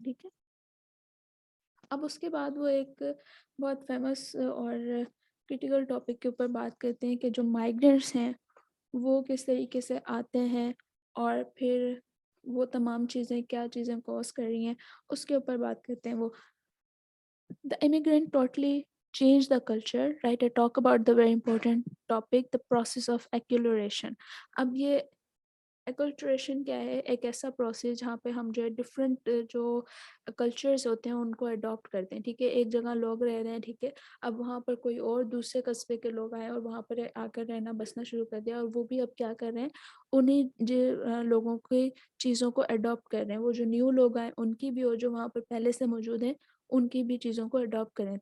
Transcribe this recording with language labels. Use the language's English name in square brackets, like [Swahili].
[Urdu] ٹھیک ہے، اب اس کے بعد وہ ایک بہت فیمس اور کرٹیکل ٹاپک کے اوپر بات کرتے ہیں کہ جو مائیگرنٹس ہیں وہ کس طریقے سے آتے ہیں اور پھر وہ تمام چیزیں کیا چیزیں کوز کر رہی ہیں اس کے اوپر بات کرتے ہیں. [English] وہ The immigrant totally changed the culture, right? I talk about the very important topic, the process of acculturation. [Urdu] اب یہ ایکلٹریشن کیا ہے، ایک ایسا پروسیس جہاں پہ ہم جو ہے ڈفرینٹ جو کلچرز ہوتے ہیں ان کو اڈاپٹ کرتے ہیں. ٹھیک ہے، ایک جگہ لوگ رہ رہے ہیں، ٹھیک ہے، اب وہاں پر کوئی اور دوسرے قصبے کے لوگ آئے اور وہاں پر آ کر رہنا بسنا شروع کر دیا، اور وہ بھی اب کیا کر رہے ہیں، انہیں لوگوں کی چیزوں کو اڈاپٹ کر رہے ہیں. وہ جو نیو لوگ آئے ان کی بھی، اور جو وہاں پر پہلے سے موجود ہیں ان کی بھی چیزوں کو اڈاپٹ کریں.